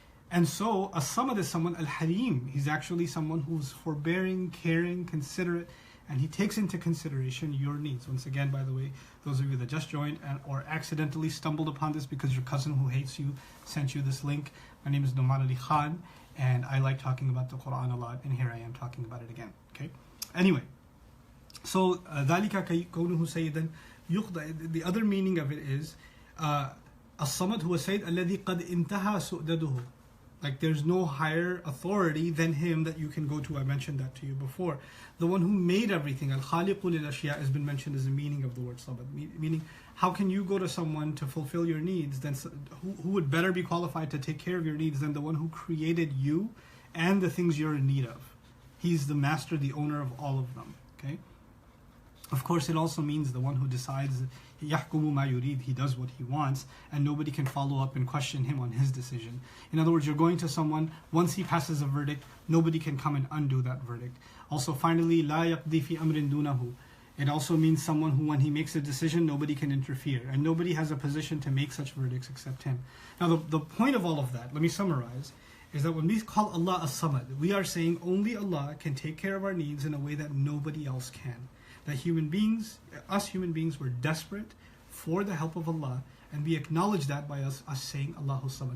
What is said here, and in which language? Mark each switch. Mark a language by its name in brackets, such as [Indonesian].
[English] And so, As-Samad is someone, Al-Halim. He's actually someone who's forbearing, caring, considerate, and he takes into consideration your needs. Once again, by the way, those of you that just joined or accidentally stumbled upon this because your cousin who hates you sent you this link, my name is Nouman Ali Khan, and I like talking about the Quran a lot, and here I am talking about it again. Okay. Anyway, so [Arabic] ذَلِكَ كَوْنُهُ سَيِّدًا يُخْضَى. [English] The other meaning of it is [Arabic] As-Samad huwa Sayyid الَّذِي قَدْ انْتَهَى سُؤْدَدُهُ. [English] Like there's no higher authority than him that you can go to. I mentioned that to you before. The one who made everything. [Arabic] Al-Khaliqu lil-Ashya [English] has been mentioned as the meaning of the word Samad. Meaning, how can you go to someone to fulfill your needs? Then who would better be qualified to take care of your needs than the one who created you and the things you're in need of? He's the master, the owner of all of them. Okay. Of course, it also means the one who decides, [Arabic] يَحْكُمُ مَا يُرِيد, [English] he does what he wants, and nobody can follow up and question him on his decision. In other words, you're going to someone, once he passes a verdict, nobody can come and undo that verdict. Also, finally, [Arabic] لَا يَقْضِي فِي أَمْرٍ دُونَهُ. [English] It also means someone who, when he makes a decision, nobody can interfere, and nobody has a position to make such verdicts except him. Now, the point of all of that, let me summarize, is that when we call Allah As-Samad, we are saying only Allah can take care of our needs in a way that nobody else can. That us human beings, were desperate for the help of Allah, and we acknowledge that by us saying [Arabic] Allahu Samad.